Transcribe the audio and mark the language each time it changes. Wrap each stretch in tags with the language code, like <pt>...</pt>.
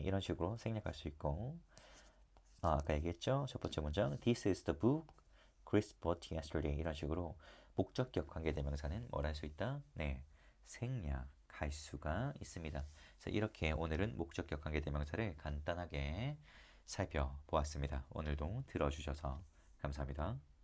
<ko>이런 식으로 생략할 수 있고 아까 얘기했죠? 첫 번째 문장</ko> <en>This is the book Chris bought yesterday.</en> <ko>이런 식으로 목적격 관계대명사는 뭘 할 수 있다? 네, 생략할 수가 있습니다. 그래서 이렇게 오늘은 목적격 관계대명사를 간단하게 살펴보았습니다. 오늘도 들어주셔서 감사합니다.</ko>